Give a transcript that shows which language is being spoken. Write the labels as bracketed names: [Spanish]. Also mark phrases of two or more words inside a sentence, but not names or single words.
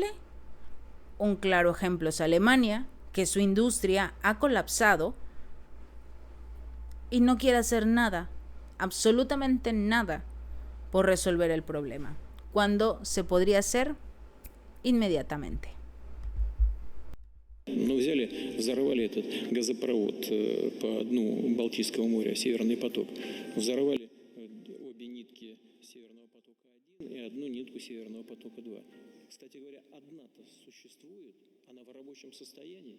[Spanish] Un claro ejemplo es Alemania, que su industria ha colapsado y no quiere hacer nada, absolutamente nada, por resolver el problema, cuando se podría hacer inmediatamente. [Russian] Ну, взяли, взорвали этот газопровод по дну Балтийского моря, Северный поток. Взорвали обе нитки Северного потока-1 и одну нитку Северного потока-2. Кстати говоря, одна-то существует, она в рабочем состоянии.